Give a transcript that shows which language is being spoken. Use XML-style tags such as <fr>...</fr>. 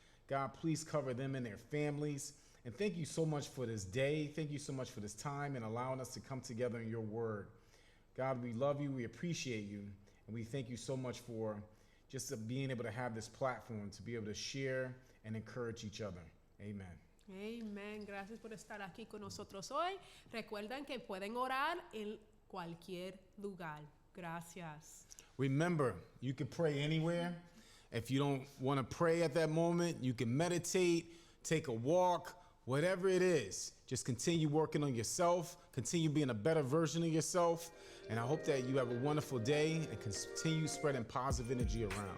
<en>God, please cover them and their families. And thank you so much for this day. Thank you so much for this time and allowing us to come together in your word. God, we love you. We appreciate you. And we thank you so much for just being able to have this platform to be able to share and encourage each other. Amen. Amen.</en> <es>Gracias por estar aquí con nosotros hoy. Recuerden que pueden orar en cualquier lugar. Gracias.</es> <en>Remember, you can pray anywhere. If you don't want to pray at that moment, you can meditate, take a walk, whatever it is. Just continue working on yourself, continue being a better version of yourself. And I hope that you have a wonderful day and continue spreading positive energy around.</en>